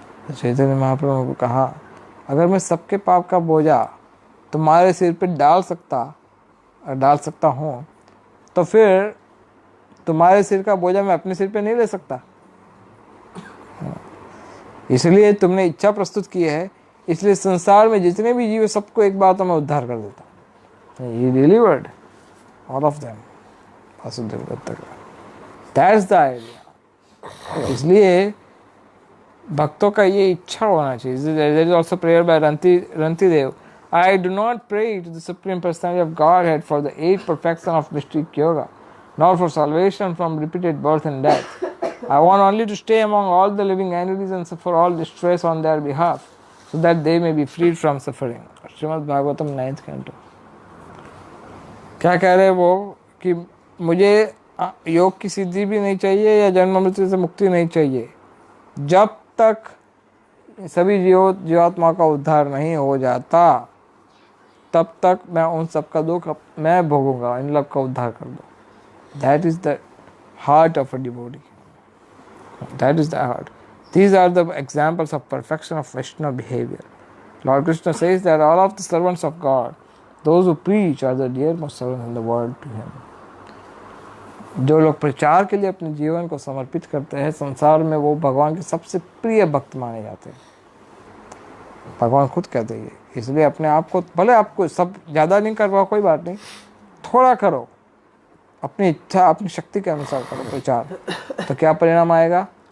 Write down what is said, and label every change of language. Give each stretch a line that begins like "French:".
Hindi: चैतन्य महाप्रभु को कहा, अगर मैं सबके पाप का बोझा तुम्हारे सिर पे डाल सकता हूँ तो फिर तुम्हारे सिर का बोझा मैं अपने सिर पे नहीं ले सकता। इसलिए तुमने इच्छा प्रस्तुत की है, इसलिए संसार में जितने भी जीव सबको एक बार तो मैं उद्धार कर देता हूँ।
English: He delivered all of them, Vasudev Datta का। That's the idea।
Hindi: इसलिए भक्तों का ये इच्छा होना चाहिए।
English: There is also prayer by Ranti Dev. I do not pray to the Supreme Personality of Godhead for the 8 perfection of mystic yoga, nor for salvation from repeated birth and death. I want only to stay among all the living entities and suffer all distress on their behalf, so that they may be freed from suffering.
Hindi: Shrimad Bhagavatam 9th canto। क्या कह रहे हैं वो कि मुझे योग की सिद्धि भी नहीं चाहिए या जन्म मृत्यु से मुक्ति नहीं चाहिए, जब तक सभी जीवात्मा का उद्धार नहीं हो जाता तब तक मैं उन सब का दुख मैं भोगूंगा, इन लोग का उद्धार कर दो।
English: That is the heart of a devotee. That is the heart. These are the examples of perfection of Vaishnava behavior. Lord Krishna says that all of the servants of God, those who preach, are the dearmost servants in the world to Him.
Hindi: जो लोग प्रचार के लिए अपने जीवन को समर्पित करते हैं, संसार में वो भगवान के सबसे प्रिय भक्त माने जाते हैं। भगवान खुद कहते हैं, इसलिए अपने आप को, भले आपको सब ज़्यादा नहीं कर पाओ कोई बात नहीं, थोड़ा करो, अपनी इच्छा अपनी शक्ति के अनुसार करो प्रचार, तो क्या परिणाम आएगा?